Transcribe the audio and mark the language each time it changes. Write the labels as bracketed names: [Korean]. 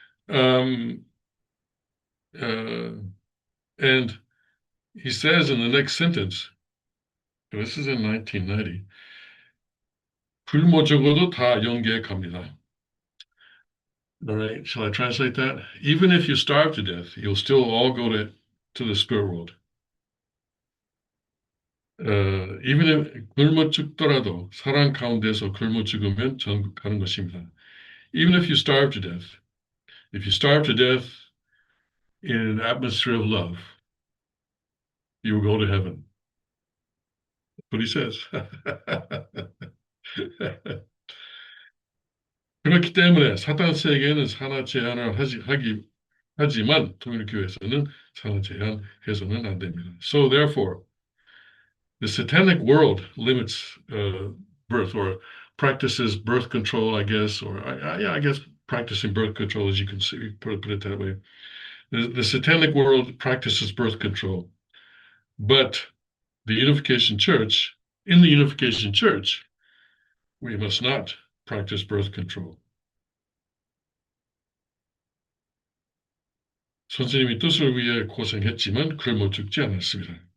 [English] Um, uh, and he says in the next sentence, this is in 1990, [Korean] 굶어 죽어도 다 영계에 갑니다. [English] All right, shall I translate that? Even if you starve to death, you'll still all go to the spirit world. Even if [Korean] 굶어 죽더라도 사랑 가운데서 굶어 죽으면 전국 가는 것입니다. [English] Even if you starve to death, if you starve to death in an atmosphere of love, you will go to heaven. That's what he says. [Korean] 그렇기 때문에 사탄 세계에는 산하 제한을 하지만 통일교회에서는 산하 제한해서는 안 됩니다. [English] So therefore, the satanic world limits birth, or practices birth control, I guess, or yeah, I guess practicing birth control, as you can see, put it that way. The satanic world practices birth control, but the Unification Church, in the Unification Church, we must not practice birth control. [Korean] 선생님이 뜻을 위해 고생했지만 굶어 죽지 않았습니다.